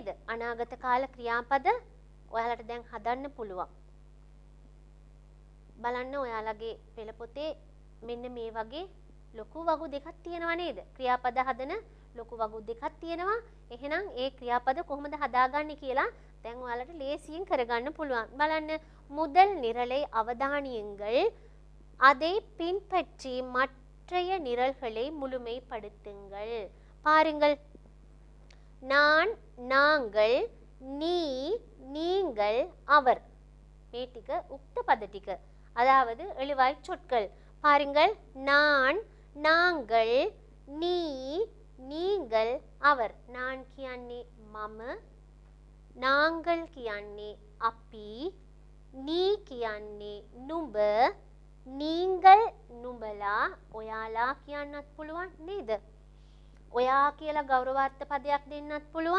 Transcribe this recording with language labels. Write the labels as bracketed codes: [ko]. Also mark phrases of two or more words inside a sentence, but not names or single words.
[si] අනාගත කාල ක්‍රියාපද ඔයාලට දැන් හදන්න පුළුවන්. බලන්න ඔයාලගේ පෙළ පොතේ මෙන්න මේ වගේ ලොකු වගු දෙකක් තියෙනවා නේද? ක්‍රියාපද හදන ලොකු වගු දෙකක් තියෙනවා. එහෙනම් ඒ ක්‍රියාපද කොහොමද හදාගන්නේ කියලා දැන් ඔයාලට ලේසියෙන් කරගන්න පුළුවන්. [ta] බලන්න முதல் நிரலை அவதானியுங்கள். அதை பின்பற்றி மற்றைய நிரல்களை முழுமைப்படுத்துங்கள். பாருங்கள். நான், நாங்கள், நீ, நீங்கள், அவர். [si] මේ ටික උක්ත පද ටික. [ta] அதாவது எழுவாய் சொற்கள். பாருங்கள். நான், நாங்கள், நீ, நீங்கள், அவர். [si] நான் කියන්නේ මම, நாங்கள் කියන්නේ අපි, நீ කියන්නේ නුඹ, நீங்கள் නුඹලා, ඔයාලා කියන්නත් පුළුවන් නේද? ඔයා කියලා ගෞරවාර්ථ පදයක් දෙන්නත් පුළුවන්.